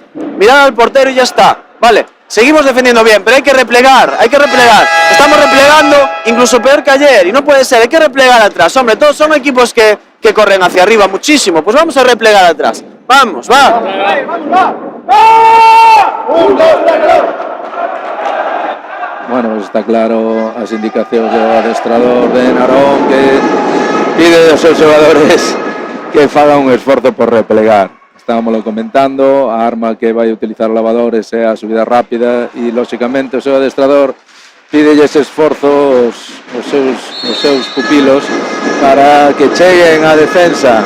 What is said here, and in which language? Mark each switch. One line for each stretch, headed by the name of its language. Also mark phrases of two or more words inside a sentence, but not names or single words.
Spanish: Mirad al portero y ya está. Vale, seguimos defendiendo bien, pero hay que replegar, Estamos replegando incluso peor que ayer y no puede ser, hay que replegar atrás. Hombre, todos son equipos que corren hacia arriba muchísimo, pues vamos a replegar atrás. Vamos, va.
Galician: Bueno, pues está claro as indicacións do adestrador de Narón, que pide aos seus xogadores que fagan un esforzo por replegar. Estábamos comentando, a arma que vai utilizar o Lavadores é a subida rápida e, lóxicamente, o seu adestrador pide ese esforzo aos seus pupilos para que cheguen á defensa.